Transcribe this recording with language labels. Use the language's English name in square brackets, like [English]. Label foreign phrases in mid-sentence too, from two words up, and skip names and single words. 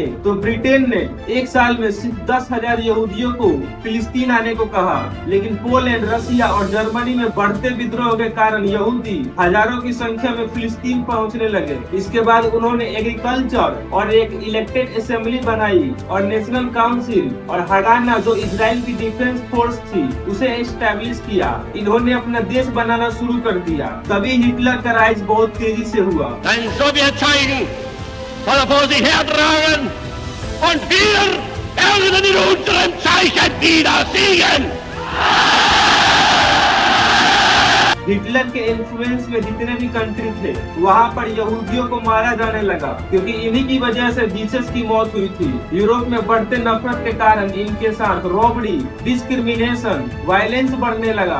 [Hindi] तो ब्रिटेन ने एक साल में सिर्फ 10,000 यहूदियों को फिलिस्तीन आने को कहा, लेकिन पोलैंड, रसिया और जर्मनी में बढ़ते विद्रोह के कारण यहूदी हजारों की संख्या में फिलिस्तीन पहुंचने लगे। इसके बाद उन्होंने एग्रीकल्चर और एक [English] elected assembly [Hindi] बनाई और [English] national council [Hindi] और हगाना जो इजराइल की [English] defense force [Hindi] थी उसे एस्टैब्लिश किया। इन्होंने अपना देश बनाना शुरू कर दिया। तभी हिटलर का राज बहुत तेजी से हुआ। [German] Ein Sowjetzeichen soll er vor sich hertragen und wir werden in unserem Zeichen wieder siegen! [Hindi] हिटलर के इन्फ्लुएंस में जितने भी कंट्री थे वहाँ पर यहूदियों को मारा जाने लगा क्योंकि इन्हीं की वजह से जीसस की मौत हुई थी। यूरोप में बढ़ते नफरत के कारण इनके साथ रॉबरी, डिस्क्रिमिनेशन, वायलेंस बढ़ने लगा।